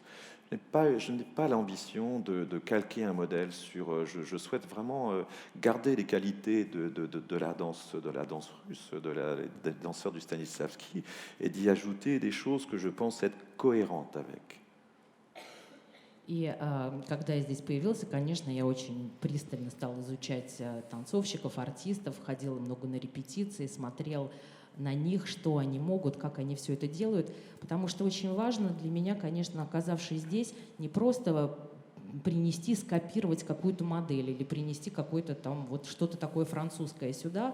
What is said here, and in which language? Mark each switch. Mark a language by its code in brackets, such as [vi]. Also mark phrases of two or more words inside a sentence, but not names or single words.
[fr] Je n'ai pas l'ambition de calquer un modèle sur... Je souhaite vraiment garder les qualités de la danse russe, des danseurs du Stanislavski, et d'y ajouter des choses que je pense être cohérentes avec. [ru] И когда я здесь появился, конечно, я очень пристально стал изучать танцовщиков, артистов, ходил много на репетиции, смотрел на них, что они могут, как они все это делают, потому что очень важно для меня, конечно, оказавшись здесь, не просто принести, скопировать какую-то модель или принести какое-то там вот что-то такое французское сюда.